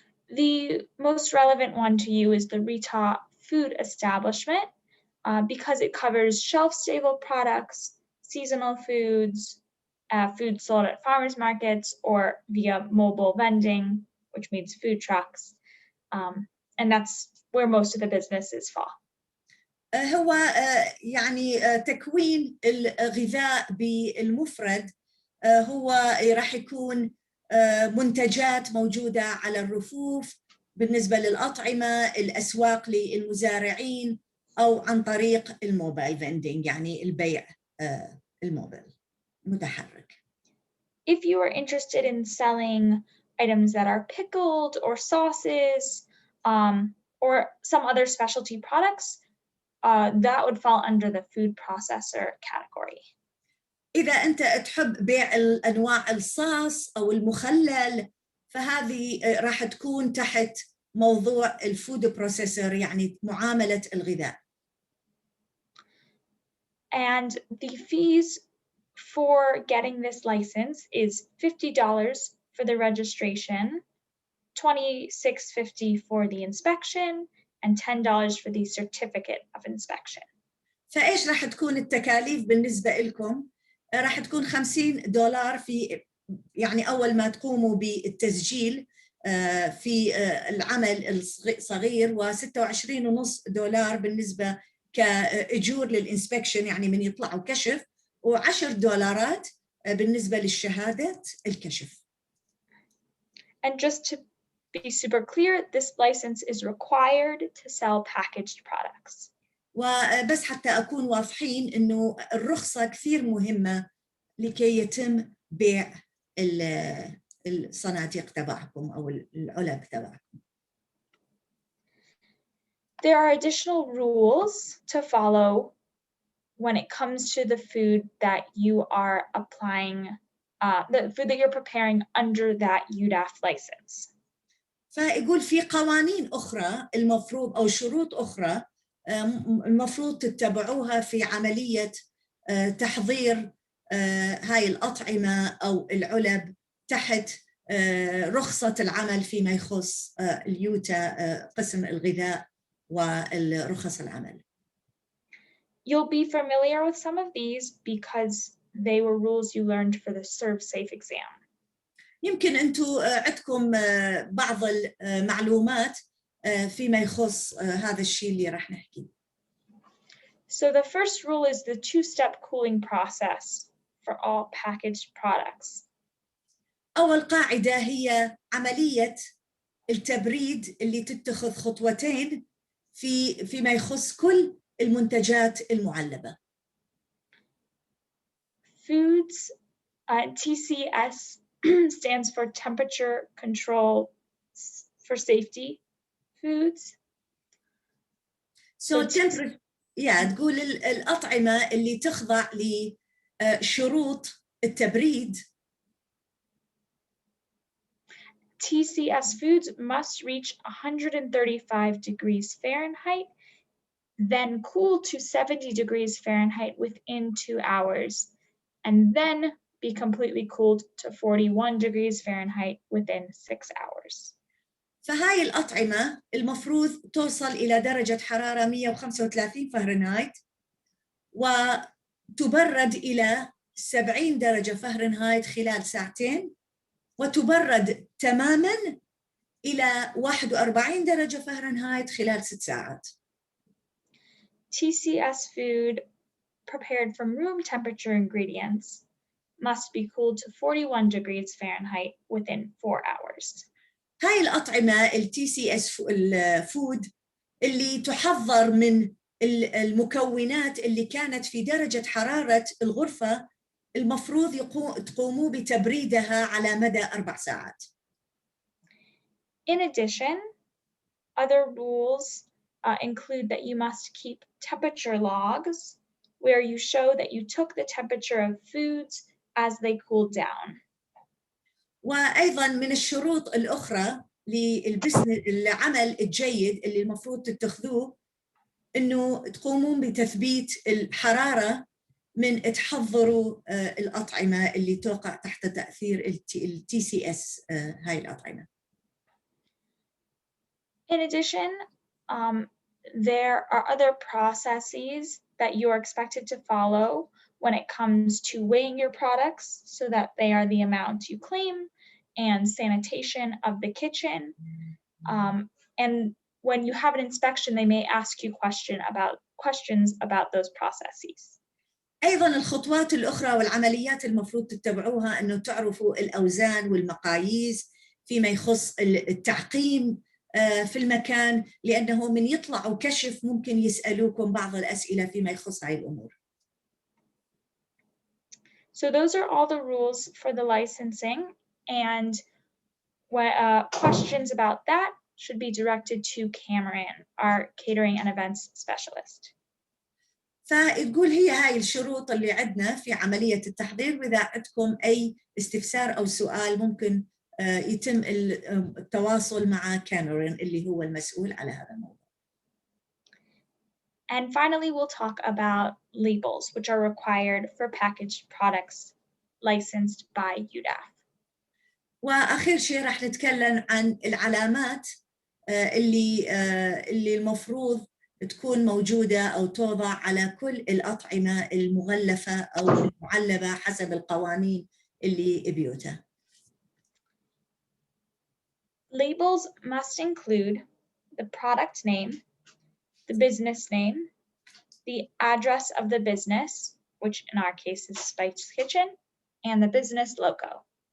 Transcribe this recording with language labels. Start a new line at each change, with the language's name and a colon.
English: The most relevant one to you is the Utah Food Establishment because it covers shelf-stable products, seasonal foods, food sold at farmers markets or via mobile vending, which means food trucks. And that's where most of the businesses fall.
Arabic: هو يعني تكوين الغذاء بالمفرد هو راح يكون منتجات موجودة على الرفوف بالنسبة للأطعمة، الأسواق للمزارعين أو عن طريق
English: الموبايل فيندينج
Arabic: يعني البيع الموبايل متحرك.
English: If you are interested in selling items that are pickled or sauces or some other specialty products, that would fall under the food processor category.
Arabic: إذا أنت تحب بيع الأنواع الصوص أو المخلل فهذه راح تكون تحت موضوع
English: الفود بروسيسور
Arabic: يعني معاملة الغذاء.
English: And the fees for getting this license is $50 for the registration, $26.50 for the inspection, and $10 for the certificate of inspection.
Arabic: فإيش راح تكون التكاليف بالنسبة لكم؟ راح تكون $50 في يعني أول ما تقوموا بالتسجيل في العمل الصغير و$26.50 بالنسبة كأجور للإنسبكشن يعني من يطلعوا كشف و$10 بالنسبة للشهادة الكشف.
English: And just to be super clear, this license is required to sell packaged products.
Arabic: وبس حتى أكون واضحين إنه الرخصة كثير مهمة لكي يتم بيع الصناديق تبعكم أو العلب تبعكم.
English: There are additional rules to follow when it comes to the food that you are applying, the food that you're preparing under that UDAF license.
Arabic: فيقول في قوانين أخرى المفروض أو شروط أخرى المفروض تتبعوها في عملية تحضير هاي الأطعمة أو العلب تحت رخصة العمل فيما يخص اليوتا قسم الغذاء والرخص العمل.
English: You'll be familiar with some of these because they were rules you learned for the ServSafe exam.
Arabic: يمكن أنتوا عندكم بعض المعلومات فيما يخص هذا الشيء اللي راح نحكيه.
English: So the first rule is the 2-step cooling process for all packaged products.
Arabic: أول قاعدة هي عملية التبريد اللي تتخذ خطوتين فيما يخص كل المنتجات المعلبة.
English: Foods, TCS stands for temperature control for safety foods. So
Arabic: تقول الأطعمة اللي تخضع لشروط التبريد.
English: TCS foods must reach 135 degrees Fahrenheit, then cool to 70 degrees Fahrenheit within 2 hours, and then be completely cooled to 41 degrees Fahrenheit within 6 hours.
Arabic: فهاي الأطعمة المفروض توصل إلى درجة حرارة 135 فahrenheit وتبرد إلى 70 درجة فahrenheit خلال ساعتين، وتبرد تماماً إلى 41 درجة فahrenheit خلال 6 ساعات.
English: TCS food prepared from room temperature ingredients must be cooled to 41 degrees Fahrenheit within 4 hours.
Arabic: هاي الأطعمة TCS الفود اللي تحضر من المكونات اللي كانت في درجة حرارة الغرفة المفروض تقوموا بتبريدها على مدى 4 ساعات.
English: In addition, other rules include that you must keep temperature logs where you show that you took the temperature of foods as they cooled down.
Arabic: وأيضاً من الشروط الأخرى للعمل الجيد اللي المفروض تتخذوه إنه تقومون بتثبيت الحرارة من تحضروا الأطعمة اللي توقع تحت تأثير TCS هاي الأطعمة.
English: In addition, there are other processes that you are expected to follow when it comes to weighing your products so that they are the amount you claim, and sanitation of the kitchen. And when you have an inspection, they may ask you questions about those processes.
Arabic: أيضاً الخطوات الأخرى والعمليات المفروض تتبعوها أنه تعرفوا الأوزان والمقاييس فيما يخص التعقيم في المكان، لأنه من يطلعوا كشف ممكن يسألوكم بعض الأسئلة فيما يخص هاي الأمور.
English: So those are all the rules for the licensing, and questions about that should be directed to Cameron, our catering and events specialist.
Arabic: فتقول هي هاي الشروط اللي عندنا في عملية التحضير، وإذا عندكم أي استفسار أو سؤال ممكن يتم التواصل مع كاميرون اللي هو المسؤول على هذا الموضوع.
English: And finally, we'll talk about labels, which are required for packaged products licensed by UDAF.
Arabic: وآخر شيء راح نتكلم عن العلامات اللي المفروض تكون موجودة أو توضع على كل الأطعمة المغلفة أو المعلبة حسب القوانين اللي بيوتاه.
English: Labels must include the product name, the business name, the address of the business, which in our case is Spice Kitchen, and the business logo.